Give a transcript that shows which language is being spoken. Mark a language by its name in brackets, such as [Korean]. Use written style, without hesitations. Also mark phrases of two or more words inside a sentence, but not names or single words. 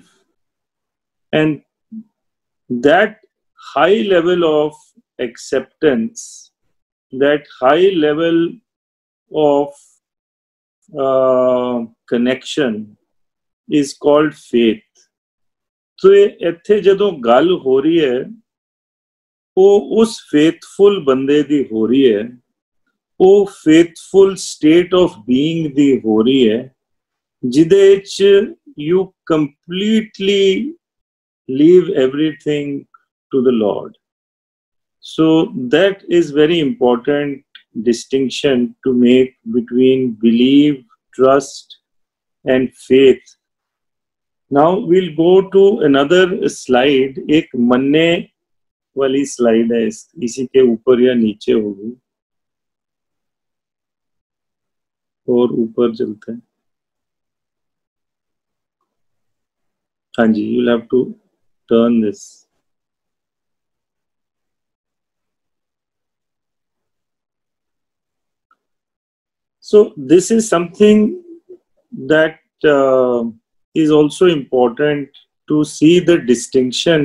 [English] And that high level of acceptance, that high level of connection is called faith. [Punjabi] So ਇੱਥੇ ਜਦੋਂ ਗੱਲ ਹੋ ਰਹੀ ਹੈ ਉਹ ਉਸ faithful ਬੰਦੇ ਦੀ ਹੋ ਰਹੀ ਹੈ, ਉਹ [English] faithful state of being [Punjabi] ਦੀ ਹੋ ਰਹੀ ਹੈ ਜਿਹਦੇ ਵਿੱਚ [English] you completely leave everything to the Lord. So that is very important distinction to make between belief, trust and faith. Now we'll go to another slide. [Hindi] एक मन्ने वाली slide है, इसी के ऊपर या नीचे होगी और ऊपर चलते हैं. हाँ जी, [English] you'll have to turn this. So this is something that is also important to see the distinction.